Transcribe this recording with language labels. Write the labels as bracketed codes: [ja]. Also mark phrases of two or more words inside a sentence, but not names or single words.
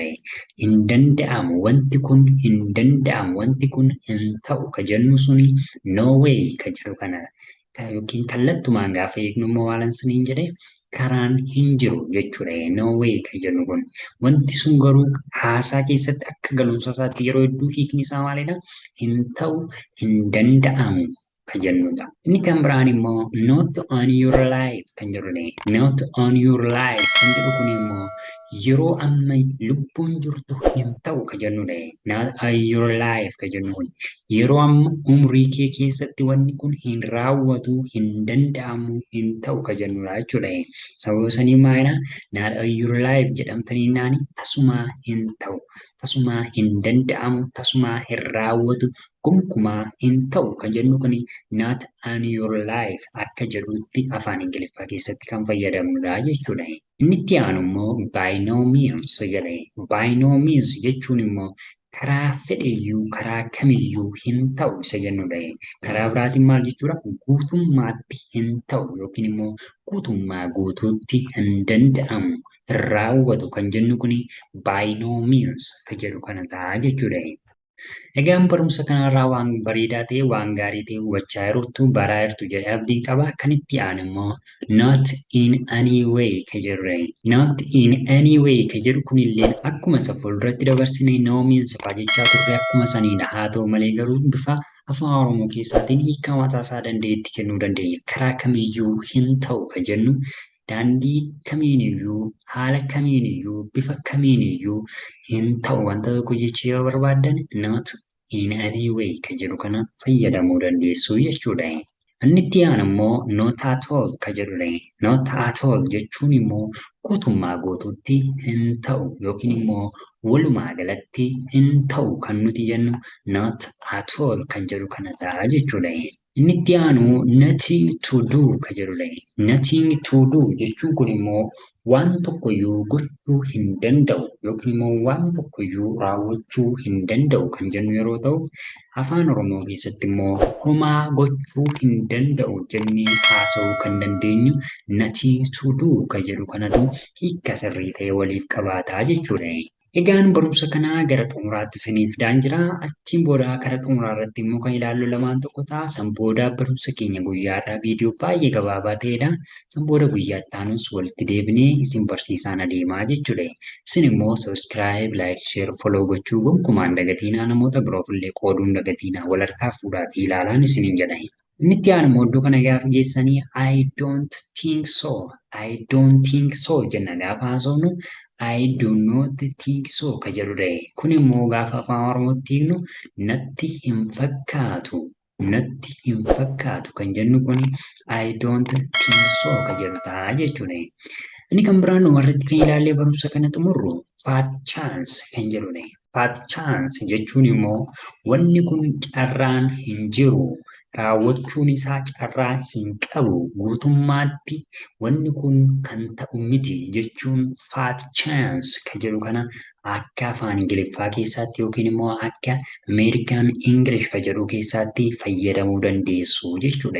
[om] Hin danda'amu wanti kun hin danda'amu wanti kun hin ta'u ka jennu suni [en] no way [om] ka jedhu kana yookiin kallattumaan gaafa eegnu immoo waalan siniin jedhe karaan hin jiru jechuudha. [en] No way [om] kan jennu kun wanti sun garuu haasaa keessatti akka galumsa isaatti yeroo hedduu hiikni isaa maalidha? Hin ta'u, hin danda'amu kan jennudha. Inni kan biraan immoo [en] not on your life [om] kan jedhudha. [en] Not on your life [om] kan jedhu kun immoo yeroo amma lubbuun jirtu hin ta'u kan jennudha. [en] Not on your life [om] kan jennu kun yeroo amma umrii kee keessatti wanni kun hin raawwatu, hin danda'amu, hin ta'u kan jennudha jechuudha. Sababa sanii maalidha? [en] Not on your life [om] jedhamtanii naani tasumaa hin ta'u, tasumaa hin danda'amu, tasumaa hin raawwatu, gonkumaa hin ta'u kan jennu kun [en] not on your life [om] akka jedhutti afaan Ingiliffaa keessatti kan fayyadamnudha jechuudha. Inni itti aanu immoo [en] by no means [om] jedha. [en] By no means [om] jechuun immoo karaa fedheyyuu karaa kamiyyuu hin ta'u isa jennudha. Karaa biraatiin maal jechuudha? Guutummaatti hin ta'u yookiin immoo guutummaa guutuutti hin danda'amu, hin raawwatu kan jennu kun [en] by no means [om] kan jedhu kana ta'a jechuudha. Egaan barumsa kanarraa waan bareedaa ta'e waan gaarii ta'e hubachaa jirtu baraa jirtu jedhee abdii qaba. Kan itti aanu immoo [en] not in any way [om] ka jedhudha. [en] Not in any way [om] ka jedhu kunillee akkuma isa fuulduratti dabarsine [en] no means [om] fa'aa jechaa turre akkuma saniidha. Haa ta'u malee garuu bifa afaan Oromoo keessaatiin hiikaa mataa isaa danda'etti kennuu dandeenya. Karaa kamiyyuu hin ta'u ka jennu daandii kamiiniyyuu haala kamiiniyyuu bifa kamiiniyyuu hin ta'u wanta tokko jechuu yoo barbaaddan [en] not in any way [om] ka jedhu kana fayyadamuu dandeessu jechuudha. Inni itti aanu immoo [en] not at all [om] ka jedhudha. [en] Not at all [om] jechuun immoo guutummaa guutuutti hin ta'u yookiin immoo walumaa galatti hin ta'u kan nuti jennu [en] not at all [om] kan jedhu kana ta'a jechuudha. Inni itti aanu [en] nothing to do [om] ka jedhudha. [en] Nothing to do [om] jechuun kun immoo waan tokkoyyuu gochuu hin danda'u yookiin immoo waan tokkoyyuu raawwachuu hin danda'u kan jennu yeroo ta'u, afaan Oromoo keessatti immoo homaa gochuu hin danda'u jennee haasa'uu kan dandeenyu [en] nothing to do [om] ka jedhu kanatu hiika sirrii ta'e waliif qabaataa jechuudha. Egaan barumsa kanaa gara xumuraatti isiniif fidaan jira. Achiin booda gara xumuraa irratti immoo kan ilaallu lamaan tokko ta'a. San booda barumsa keenya guyyaarraa viidiyoo baay'ee gabaabaa ta'edha. San booda guyyaa itti aanus walitti deebinee isin barsiisaan adeemaa jechuudha. Isin immoo [en] subscribe, like, share, follow [om] gochuu gonkumaan dagatiinaa namoota biroof illee qooduun dagatiinaa wal harkaa fuudhaatii ilaalaan isiniin jedha. Inni itti aanu immoo iddoo kana gaafa geessanii [en] I don't think so, I don't think so [om] jenna gaafa haasofnu [en] I do not think so [om] ka jedhudha. Kun immoo gaafa afaan Oromootti hiiknu natti hin fakkaatu, natti hin fakkaatu kan jennu kun [en] I don't think so [om] ka jedhu ta'a jechuudha. Inni kan biraan dhumarratti kan ilaallee barumsa kana xumurru [en] fat chance [om] kan jedhudha. [en] Fat chance [om] jechuun immoo wanni kun carraan hin jiru. Raawwachuun isaa carraa hin qabu guutummaatti wanni kun kan ta'u miti jechuun [en] fat chance [om] ka jedhu kana akka afaan Ingiliffaa keessatti yookiin immoo akka [en] American English [om] ka jedhu keessatti fayyadamuu dandeessu jechuudha.